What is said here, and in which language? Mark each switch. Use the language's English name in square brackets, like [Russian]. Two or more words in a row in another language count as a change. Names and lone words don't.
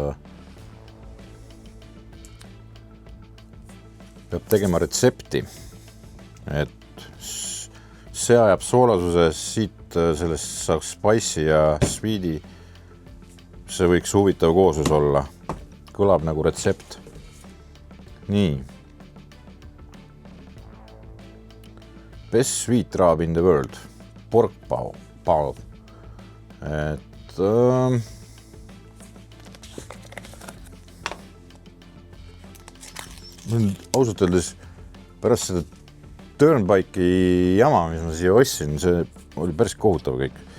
[Estonian] Peab tegema retsepti, et see ajab soolasuse, siit sellest saaks spice'i ja sweet'i. See võiks huvitav kooslus olla. Kõlab nagu retsept. Nii. [English] Best sweet rub in the world. Pork pao. [Estonian] Et ausalt öeldes pärast seda Turnpike'i jama, mis ma siia ostsin, see oli päris kohutav kõik.